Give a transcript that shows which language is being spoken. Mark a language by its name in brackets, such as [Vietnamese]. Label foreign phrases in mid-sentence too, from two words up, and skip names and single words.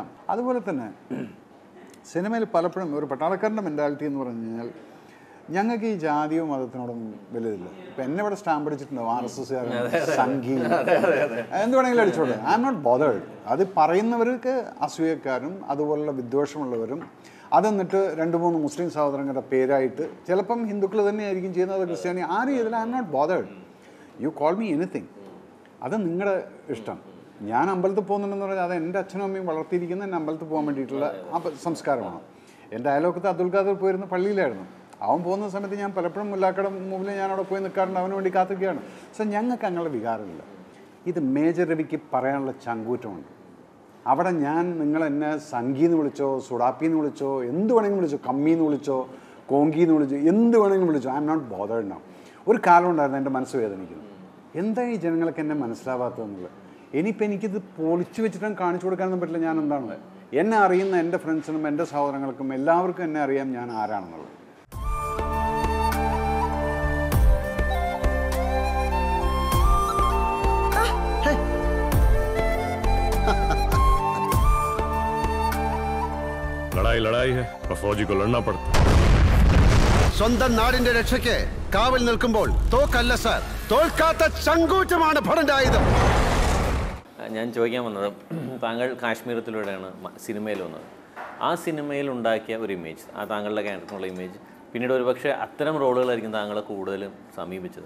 [Malayalam] അതുപോലെ തന്നെ സിനിമയിൽ പലപ്പോഴും ഒരു പട്ടാളക്കാരൻ്റെ മെൻറ്റാലിറ്റി എന്ന് പറഞ്ഞു കഴിഞ്ഞാൽ ഞങ്ങൾക്ക് ഈ ജാതിയോ മതത്തിനോടൊന്നും വലുതില്ല. ഇപ്പം എന്നെ ഇവിടെ സ്റ്റാമ്പ് അടിച്ചിട്ടുണ്ടാവും RSS സംഘി എന്ത് വേണമെങ്കിലും അടിച്ചോട്ടെ. [English] I am not bothered. [Malayalam] അത് പറയുന്നവർക്ക് അസൂയക്കാരും അതുപോലുള്ള വിദ്വേഷമുള്ളവരും അതെന്നിട്ട് 2-3 മുസ്ലിം സഹോദരങ്ങളുടെ പേരായിട്ട് ചിലപ്പം ഹിന്ദുക്കൾ തന്നെയായിരിക്കും ചെയ്യുന്നത്, ക്രിസ്ത്യാനി, ആ രീതിയിൽ [English] I am not bothered. You call me anything. [Malayalam] അത് നിങ്ങളുടെ ഇഷ്ടം. ഞാൻ അമ്പലത്തിൽ പോകുന്നുണ്ടെന്ന് പറഞ്ഞാൽ അത് എൻ്റെ അച്ഛനും അമ്മയും വളർത്തിയിരിക്കുന്ന എന്നെ അമ്പലത്തിൽ പോകാൻ വേണ്ടിയിട്ടുള്ള സംസ്കാരമാണ്. എൻ്റെ അയലോക്കത്ത് അബ്ദുൽ ഖാദർ പോയിരുന്ന പള്ളിയിലായിരുന്നു. അവൻ പോകുന്ന സമയത്ത് ഞാൻ പലപ്പോഴും മുല്ലാക്കട മുമ്പിൽ ഞാൻ അവിടെ പോയി നിൽക്കാറുണ്ട്, അവന് വേണ്ടി കാത്തിരിക്കുകയാണ്. സോ ഞങ്ങൾക്ക് അങ്ങനെ വികാരമില്ല. ഇത് മേജർ രവിക്ക് പറയാനുള്ള ചങ്കൂറ്റമുണ്ട്. അവിടെ ഞാൻ നിങ്ങളെന്നെ സംഗീന്ന് വിളിച്ചോ, സുഡാപ്പിന്ന് വിളിച്ചോ, എന്ത് വേണമെങ്കിലും വിളിച്ചോ, കമ്മീന്ന് വിളിച്ചോ, കോങ്കിന്ന് വിളിച്ചോ, എന്ത് വേണമെങ്കിലും വിളിച്ചോ, [English] I am not bothered now. [Malayalam] ഒരു കാലം ഉണ്ടായിരുന്നു എൻ്റെ മനസ്സ് വേദനിക്കുന്നു. എന്താ ഈ ജനങ്ങൾക്ക് എന്നെ മനസ്സിലാവാത്തതെന്നുള്ളത്. ഇനിയിപ്പോൾ എനിക്കിത് പൊളിച്ചു വെച്ചിട്ടും കാണിച്ചു കൊടുക്കാനൊന്നും പറ്റില്ല ഞാൻ എന്താണ്. എന്നെ അറിയുന്ന എൻ്റെ ഫ്രണ്ട്സിനും എൻ്റെ സഹോദരങ്ങൾക്കും എല്ലാവർക്കും എന്നെ അറിയാം ഞാൻ ആരാണെന്നുള്ളത്. [Hindi] लड़ाई लड़ाई है और फौजी को लड़ना पड़ता. [Malayalam] സ്വന്തം നാടിന്റെ രക്ഷയ്ക്ക് കാവൽ നിൽക്കുമ്പോൾ തോക്കല്ല സാർ, തോൽക്കാത്ത ചങ്കൂറ്റമാണ് ഭടന്റെ ആയുധം. ഞാൻ ചോദിക്കാൻ വന്നത്, താങ്കൾ കാശ്മീരത്തിലൂടെയാണ് സിനിമയിൽ വന്നത്. ആ സിനിമയിൽ ഉണ്ടാക്കിയ ഒരു ഇമേജ്, ആ താങ്കളുടെ ക്യാരക്ടറിനുള്ള ഇമേജ്, പിന്നീട് ഒരുപക്ഷെ അത്തരം റോളുകളായിരിക്കും താങ്കളെ കൂടുതലും സമീപിച്ചത്.